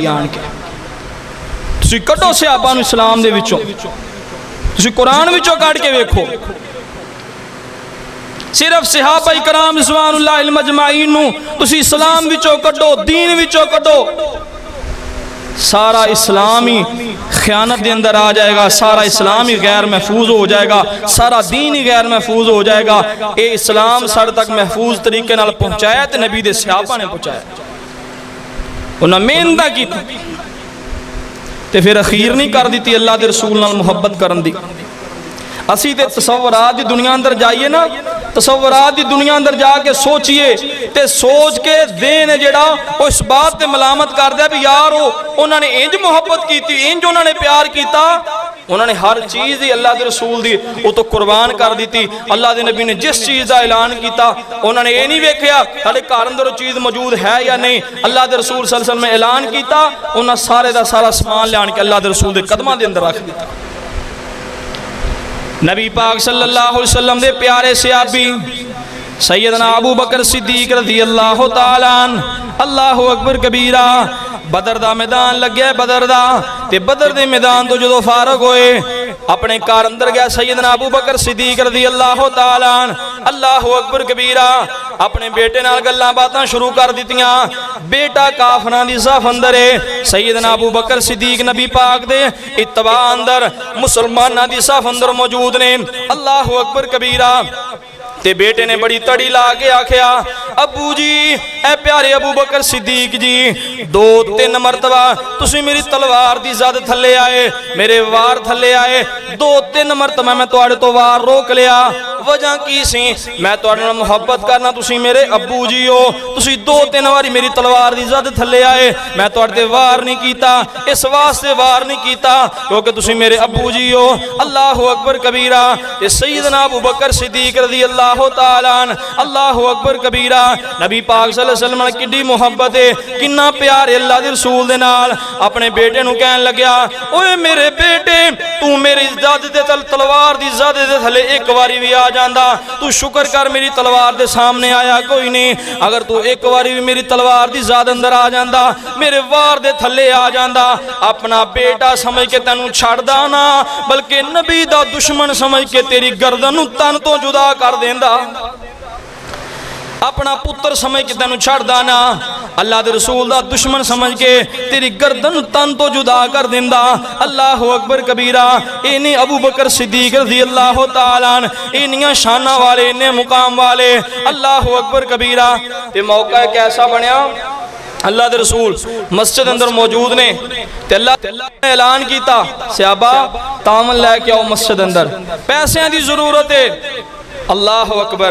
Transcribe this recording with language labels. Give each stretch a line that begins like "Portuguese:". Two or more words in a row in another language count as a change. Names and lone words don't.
Punjabi: آن کے تسیں کڈو صحابہ نوں اسلام دے وچوں، تسیں قرآن وچوں کڈھ کے ویکھو. صرف صحابہ اکرام
Arabic: رضوان الله الأجمعين
Punjabi: نوں تسیں اسلام وچوں کڈو، دین وچوں کڈو، سارا اسلام ہی خیانت کے اندر آ جائے گا، سارا اسلام ہی غیر محفوظ ہو جائے گا، سارا دین ہی غیر محفوظ ہو جائے گا. یہ اسلام ساڈے تک محفوظ طریقے نال پہنچایا تو نبی دے صحابہ نے پہنچایا، انہیں محنت کی تے فیر اخیر نہیں کر دی اللہ کے رسول نال محبت کرن دی. اسی تے تصورات کی دنیا اندر جائیے نا، تصورات کی دنیا اندر جا کے سوچیے تے سوچ کے دین جیہڑا وہ اس بات تے ملامت کردا بھی یار انہوں نے انج محبت کی، انج انہوں نے پیار کیا، انہوں نے ہر چیز ہی اللہ کے رسول دی وہ تو قربان کر دی.
Urdu: اللہ کے نبی نے جس چیز کا اعلان کیا انہوں نے یہ نہیں
Punjabi: ویکھیا ساڈے گھر اندر
Urdu: چیز موجود ہے یا نہیں. اللہ کے رسول
Arabic: صلى الله عليه وسلم
Urdu: نے اعلان کیا، انہیں سارے کا سارا سامان لیا کے اللہ کے رسول کے قدماں کے اندر رکھ دتا.
Punjabi: نبی پاک
Arabic: صلى الله عليه وسلم
Punjabi: دے پیارے صحابی سیدنا ابو بکر صدیق
Arabic: رضي الله تعالى عنه، الله أكبر كبيرا.
Punjabi: بدر دا میدان لگیا، بدر دا تے بدر دے میدان توں جو فارغ ہوئے اپنے گھر اندر گیا سیدنا ابو بکر صدیق
Arabic: رضي الله تعالى عنه، الله أكبر كبيرا.
Punjabi: اپنے بیٹے نال گلاں باتاں شروع کر دتیاں۔ بیٹا کافراں دی صف اندر ہے، سیدنا ابو بکر صدیق نبی پاک دے اتباع اندر مسلماناں دی صف اندر موجود نے.
Arabic: الله أكبر كبيرا.
Punjabi: تے بیٹے نے بڑی تڑی لا کے آکھیا، ابو جی اے پیارے ابو بکر صدیق جی، 2-3 مرتبہ تسی میری تلوار دی زد تھلے آئے، میرے وار تھلے آئے، 2-3 مرتبہ میں تہاڈے توں وار روک لیا. وجہ کی سی? میں تہاڈے نال محبت کرنا، تسی میرے ابو جی ہو، تسی 2-3 باری میری تلوار دی زد تھلے آئے، میں تہاڈے تے وار نہیں کیتا، اس واسطے وار نہیں کیتا کیونکہ تسی میرے ابو جی ہو.
Arabic: الله أكبر كبيرا.
Punjabi: تے سیدنا ابو بکر صدیق
Arabic: رضي الله تعالى عنه، الله أكبر كبيرا.
Punjabi: نبی پاک
Arabic: صلى الله عليه وسلم
Punjabi: کی کڈی محبت ہے، کنا پیار ہے اللہ دے رسول دے نال. اپنے بیٹے نوں کہن لگیا، اوئے میرے بیٹے تو میری زد دے تلوار دی زد دے تھلے اک باری بھی آ جاندا، تو شکر کر میری تلوار دے سامنے آیا کوئی نہیں. اگر تو اک باری بھی میری تلوار دی زد اندر آ جاندا، میرے وار دے تھلے آ جاندا، اپنا بیٹا سمجھ کے تینوں چھڈدا نا بلکہ نبی دا دشمن سمجھ کے تیری گردن نوں تن توں جدا کر دیندا. اپنا پتر سمجھ کے تین چھڈدا نا، اللہ کے رسول دا دشمن سمجھ کے تیری گردن تن توں جدا کر دیندا.
Arabic: الله أكبر كبيرا.
Punjabi: انہیں ابو بکر صدیق
Arabic: رضي الله تعالى عنه
Punjabi: انیاں شاناں والے، انے مقام والے,
Arabic: الله أكبر كبيرا.
Punjabi: تے موقع کیسا بنیا، اللہ کے رسول مسجد اندر موجود نے تے اللہ نے اعلان کیا، صحابہ تامن لے کے آؤ مسجد اندر، پیسوں کی ضرورت ہے.
Arabic: الله أكبر.